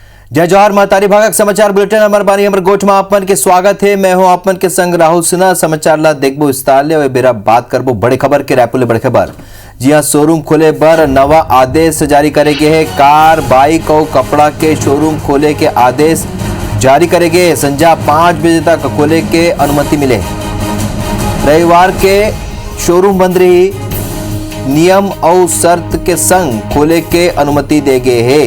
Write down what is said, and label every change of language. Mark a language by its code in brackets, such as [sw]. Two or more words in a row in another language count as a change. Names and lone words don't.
[hne] जय जवाहर महतारी भागक समाचार बुलेटिन अमर बानी अमर गोठ में आपन के स्वागत है। मैं हूं आपन के संग राहुल सिन्हा। समाचार ला देखबो विस्तार ले बेरा बात करबो बड़े खबर के रायपुर ले बड़े खबर। जी हां, शोरूम खोले पर नवा आदेश जारी करे गए है। कार बाइक और कपड़ा के शोरूम खोले के आदेश जारी करे गए। संध्या 5 बजे तक खोले के अनुमति मिले। रविवार के शोरूम बंद रही। नियम और शर्त के संग खोले के अनुमति दे गए है।